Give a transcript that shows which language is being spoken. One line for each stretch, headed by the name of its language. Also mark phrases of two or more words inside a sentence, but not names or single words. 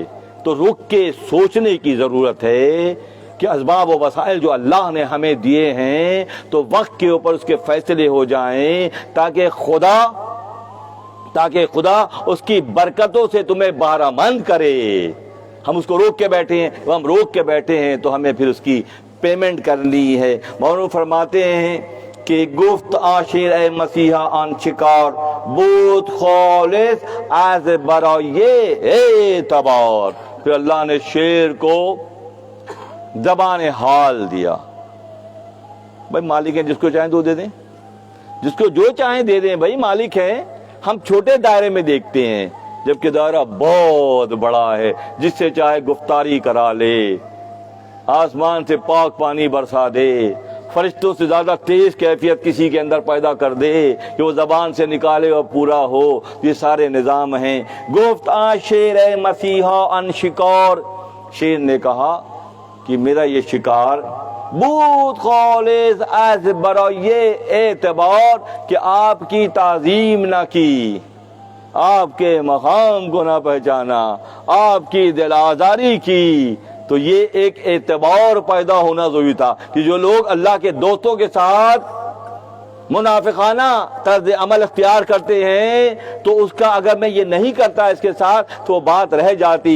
Urdu: تو رک کے سوچنے کی ضرورت ہے کہ اسباب و وسائل جو اللہ نے ہمیں دیے ہیں تو وقت کے اوپر اس کے فیصلے ہو جائیں، تاکہ خدا اس کی برکتوں سے تمہیں بہرہ مند کرے۔ ہم اس کو روک کے بیٹھے ہیں تو ہمیں پھر اس کی پیمنٹ کرنی ہے۔ مولانا فرماتے ہیں کہ
Persian: گفت آشیر اے مسیحا آن شکار بود خالص از برای اعتبار۔
Urdu: پھر اللہ نے شیر کو زبان حال دیا۔ بھائی مالک ہیں، جس کو چاہیں تو دے دیں، جس کو جو چاہیں دے دیں، بھائی مالک ہیں۔ ہم چھوٹے دائرے میں دیکھتے ہیں، جبکہ دائرہ بہت بڑا ہے، جس سے چاہے گفتاری کرا لے، آسمان سے پاک پانی برسا دے، فرشتوں سے زیادہ تیز کیفیت کسی کے اندر پیدا کر دے کہ وہ زبان سے نکالے اور پورا ہو۔ یہ سارے نظام ہیں۔
Persian: گفت شیر اے مسیحا ان شکار،
Urdu: شیر نے کہا کہ میرا یہ شکار
Persian: بود خالص از برای اعتبار،
Urdu: کہ آپ کی تعظیم نہ کی، آپ کے مقام کو نہ پہچانا، آپ کی دل آزاری کی، تو یہ ایک اعتبار پیدا ہونا ضروری تھا کہ جو لوگ اللہ کے دوستوں کے ساتھ منافقانہ طرز عمل اختیار کرتے ہیں تو اس کا اگر میں یہ نہیں کرتا اس کے ساتھ تو وہ بات رہ جاتی۔